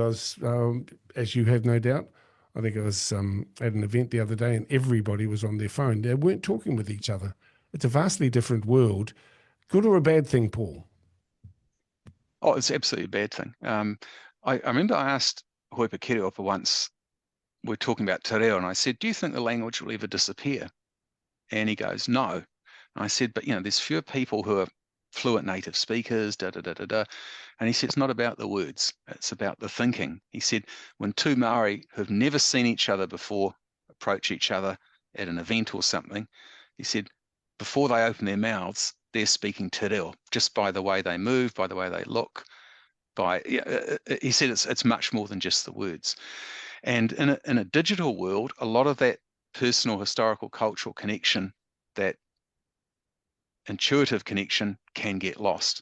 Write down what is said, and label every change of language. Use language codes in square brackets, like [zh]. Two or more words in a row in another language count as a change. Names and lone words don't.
[en] As you have no doubt, I think I was at an event the other day and everybody was on their phone. They weren't talking with each other. It's a vastly different world. Good or a bad thing, Paul? Oh, it's absolutely a bad thing. I remember I asked Hoipa Kiriopa once, we're talking about [mi] te reo, [en] and I said, do you think the language will ever disappear? And he goes, no. And I said, but there's fewer people who are fluent native speakers, And he said, it's not about the words, it's about the thinking. He said, when two Maori who've never seen each other before approach each other at an event or something, he said, before they open their mouths, they're speaking [mi] te reo, [en] just by the way they move, by the way they look. He said it's much more than just the words. And in a digital world, a lot of that personal, historical, cultural connection, that intuitive connection, can get lost.